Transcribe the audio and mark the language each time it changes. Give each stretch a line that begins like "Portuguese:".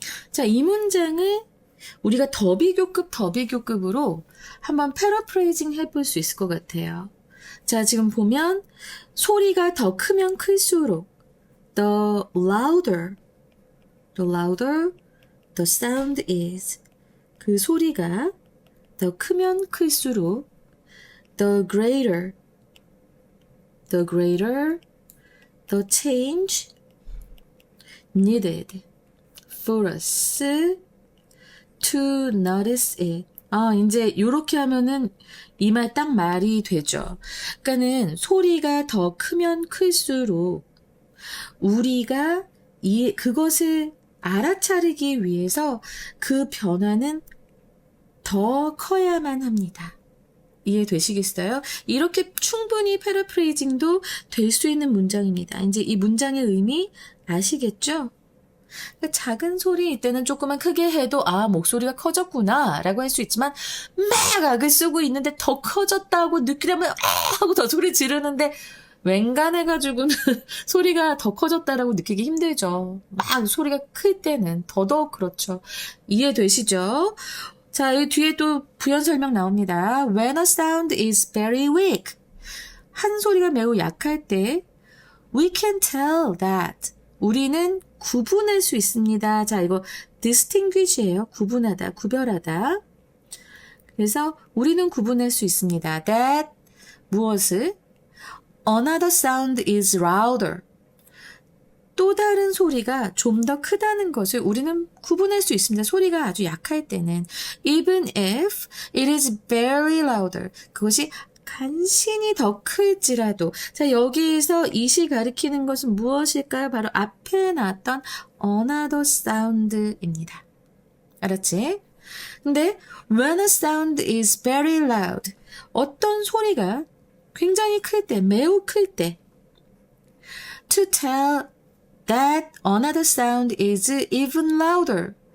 Korean: 자, 이 문장을 우리가 더비교급으로 한번 패러프레이징 해볼 수 있을 것 같아요. 자, 지금 보면 소리가 더 크면 클수록
English: the louder the sound is.
Korean: 그 소리가 더 크면 클수록
English: the greater the change needed for us to notice it.
Korean: 이제 요렇게 하면은 이 말 딱 말이 되죠. 그러니까는 소리가 더 크면 클수록 우리가 그것을 알아차리기 위해서 그 변화는 더 커야만 합니다. 이해되시겠어요? 이렇게 충분히 패러프레이징도 될 수 있는 문장입니다. 이제 이 문장의 의미 아시겠죠? 그러니까 작은 소리일 때는 조금만 크게 해도 목소리가 커졌구나 라고 할 수 있지만 막 악을 쓰고 있는데 더 커졌다고 느끼려면 하고 더 소리 지르는데 웬간해가지고는 소리가 더 커졌다라고 느끼기 힘들죠. 막 소리가 클 때는 더더욱 그렇죠. 이해되시죠? 자, 여기 뒤에 또 부연 설명 나옵니다.
English: When a sound is very weak.
Korean: 한 소리가 매우 약할 때
English: we can tell that.
Korean: 우리는 구분할 수 있습니다. 자, 이거 distinguish예요. 구분하다, 구별하다. 그래서 우리는 구분할 수 있습니다. That 무엇을?
English: Another sound is louder.
Korean: 또 다른 소리가 좀 더 크다는 것을 우리는 구분할 수 있습니다. 소리가 아주 약할 때는.
English: Even if it is very louder.
Korean: 그것이 간신히 더 클지라도. 자, 여기에서 이시 가리키는 것은 무엇일까요? 바로 앞에 나왔던
English: another sound
Korean: 입니다. 알았지? 근데
English: when a sound is very loud.
Korean: 어떤 소리가 굉장히 클 때, 매우 클 때.
English: To tell that another sound is even louder.